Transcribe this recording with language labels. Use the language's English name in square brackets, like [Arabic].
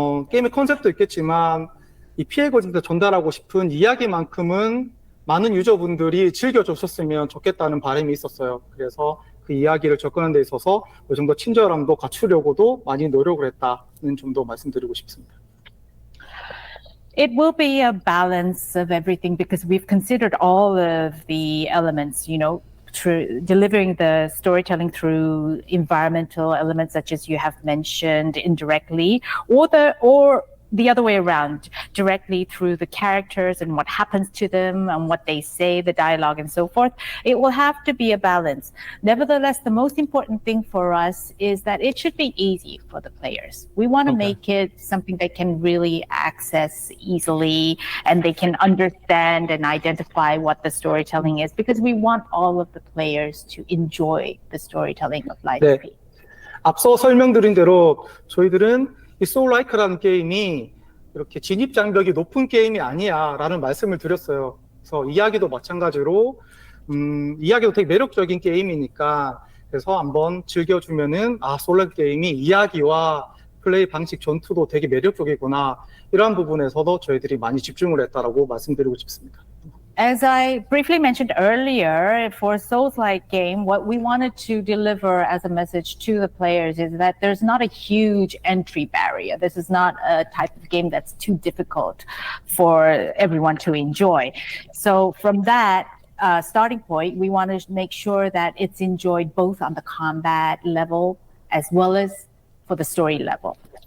[Korean] 게임의 컨셉도 있겠지만 이 피해 거짓을 전달하고 싶은 이야기만큼은 많은 유저분들이 즐겨주셨으면 좋겠다는 바람이 있었어요. 그래서 그 이야기를 접근하는 데 있어서 그 정도 친절함도 갖추려고도 많이 노력을 했다는 점도 말씀드리고 싶습니다. [English] It will be a balance of everything because we've considered all of the elements, you know, delivering the storytelling through environmental elements such as you have mentioned indirectly, or the other way around, directly through the characters and what happens to them and what they say, the dialogue and so forth. It will have to be a balance. Nevertheless, the most important thing for us is that it should be easy for the players. We want to make it something they can really access easily and they can understand and identify what the storytelling is, because we want all of the players to enjoy the storytelling of Lies of P. [Korean] 앞서 설명드린 대로 저희들은 이 소울라이크라는 게임이 이렇게 진입 장벽이 높은 게임이 아니야 라는 말씀을 드렸어요. 그래서 이야기도 마찬가지로 이야기도 되게 매력적인 게임이니까 그래서 한번 즐겨주면은 소울라이크 게임이 이야기와 플레이 방식 전투도 되게 매력적이구나, 이러한 부분에서도 저희들이 많이 집중을 했다라고 말씀드리고 싶습니다. [English] As I briefly mentioned earlier, for a Souls-like game, what we wanted to deliver as a message to the players is that there's not a huge entry barrier. This is not a type of game that's too difficult for everyone to enjoy. So from that starting point, we want to make sure that it's enjoyed both on the combat level as well as for the story level.